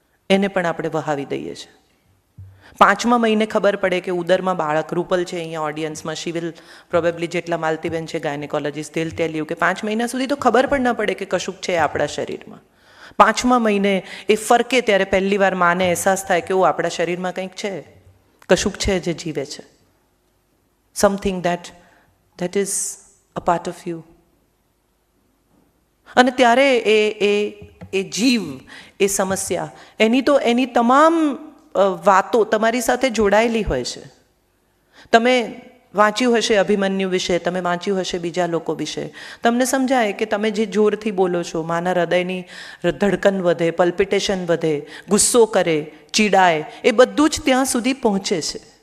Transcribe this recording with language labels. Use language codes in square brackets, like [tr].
[gu] એને પણ આપણે વહાવી દઈએ છીએ. 5મા મહિને ખબર પડે કે ઉદરમાં બાળક, રૂપલ છે અહીંયા ઓડિયન્સમાં, [en] she will probably, [gu] જેટલા માલતીબેન છે ગાયનેકોલોજીસ્ટ, [en] tell tell you [gu] કે 5 મહિના સુધી તો ખબર પણ ન પડે કે કશુંક છે આપણા શરીરમાં. 5મા મહિને એ ફરકે ત્યારે પહેલી વાર માને અહેસાસ થાય કે ઓ આપણા શરીરમાં કંઈક છે, કશુંક છે જે જીવે છે. [en] Something that is a part of you. [gu] અને ત્યારે એ જીવ, એ સમસ્યા, એની તમામ વાતો તમારી સાથે જોડાયેલી હોય છે. તમે વાંચ્યું હશે અભિમન્યુ વિશે, તમે વાંચ્યું હશે બીજા લોકો વિશે, તમને સમજાય કે તમે જે જોરથી બોલો છો, માના હૃદયની ધડકન વધે, પલ્પિટેશન વધે, ગુસ્સો કરે, ચીડાય, એ બધું જ ત્યાં સુધી પહોંચે છે.